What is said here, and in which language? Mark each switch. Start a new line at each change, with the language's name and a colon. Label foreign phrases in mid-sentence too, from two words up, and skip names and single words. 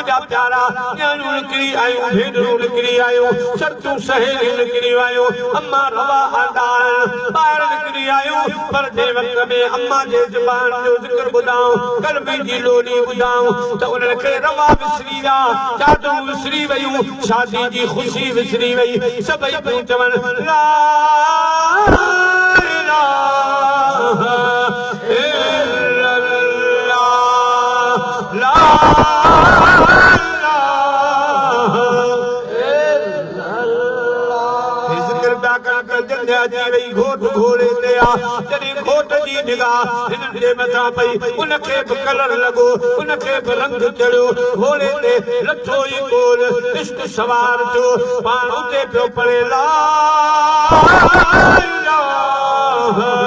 Sindhi: प्यारा न्याणियूं निकिरी आयूं भेनरूं निकिरी आयूं शर्तूं सहेलियूं निकिरी आयूं अम्मा रवा आंदा ॿाहिरि निकिरी आयूं पर जे वक़्त में अम्मा जे ज़ुबान जो ज़िक्र ॿुधाऊं कलमी जी लोली ॿुधाऊं त उन्हनि खे रवा विसरी विया चादरूं विसरी वयूं शादी जी ख़ुशी विसरी वई सभई पियूं चवनि
Arabic: لا إله إلا الله لا
Sindhi: घोट घोड़े ते आ जॾहिं घोट जी निगाह हिननि जे मथां पई उनखे बि कलर लॻो उनखे बि रंग चढ़ियो घोड़े ते लथो ई कोल इश्क सवार थियो पाण उते पियो पढ़े
Arabic: لا إله